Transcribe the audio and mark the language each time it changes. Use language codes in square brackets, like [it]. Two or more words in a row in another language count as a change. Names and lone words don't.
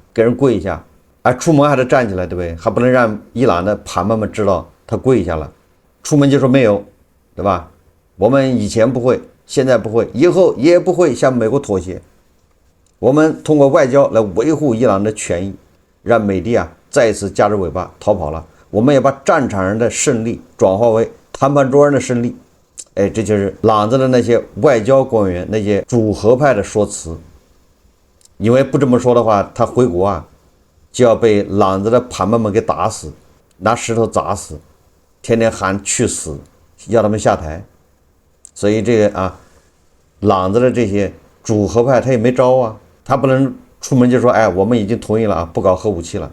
[zh] 給人跪一下出門還得站起來对不對？還不能讓伊朗的盤們知道他跪下了，出門就說沒有對吧？我們以前不會，現在不會，以後也不會向美國妥協。我們通過外交來維護伊朗的權益，讓美帝再一次夾着尾巴逃跑了。我們也把戰場上的勝利轉化為談判桌上的勝利。這就是朗子的那些外交官員，那些主和派的說辭。因為不這麼說的話，他回國就要被朗子的盤們給打死，拿石頭砸死，天天喊去死，要他們下台。所以這個朗子的這些主和派他也沒招啊，他不能出門就說，哎，我們已經同意了啊，不搞核武器了。